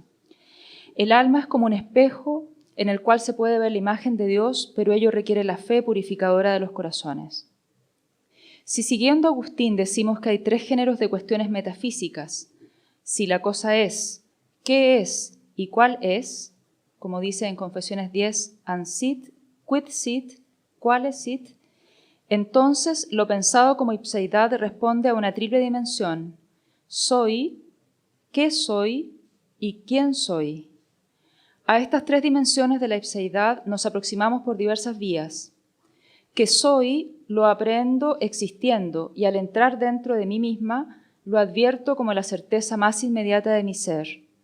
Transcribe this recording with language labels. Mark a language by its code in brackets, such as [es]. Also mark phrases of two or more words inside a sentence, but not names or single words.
[es] El alma es como un espejo en el cual se puede ver la imagen de Dios, pero ello requiere la fe purificadora de los corazones. Si siguiendo a Agustín decimos que hay tres géneros de cuestiones metafísicas, si la cosa es, ¿qué es y cuál es? Como dice en Confesiones 10, [la] an sit, quid sit, quale sit, [es] entonces lo pensado como ipseidad responde a una triple dimensión: soy, qué soy y quién soy. A estas tres dimensiones de la ipseidad nos aproximamos por diversas vías. Que soy lo aprendo existiendo y al entrar dentro de mí misma lo advierto como la certeza más inmediata de mi ser.